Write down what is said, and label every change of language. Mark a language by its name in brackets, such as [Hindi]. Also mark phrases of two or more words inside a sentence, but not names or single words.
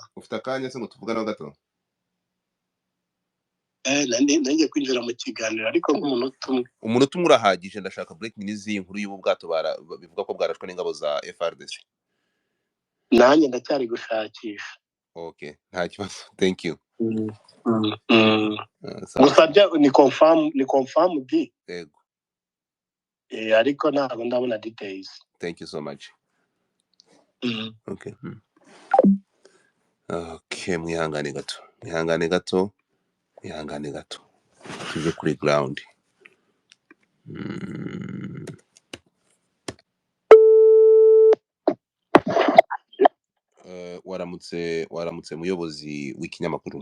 [Kinyarwanda] Ufite akanya se ngo tuvugane gato? Nanjye kwinjira mu kiganiro ariko umunota umwe urahagije. Ndashaka [English] breaking news [Kinyarwanda] y'inkuru y'ubu bwato bivuga ko bwarashwe n'ingabo za FRDC. Nanjye ndacyari gushakisha. Okay, nta kibazo. [English] Thank you. [Kinyarwanda] Gusa ni confirm di. Yego. Ariko ntabwo ndabona details. [English] Thank you so much. Okay. [Kinyarwanda] Okay, mwihangane gato. Tuje kuri ground. Waramutse muyobozi w'ikinyamakuru.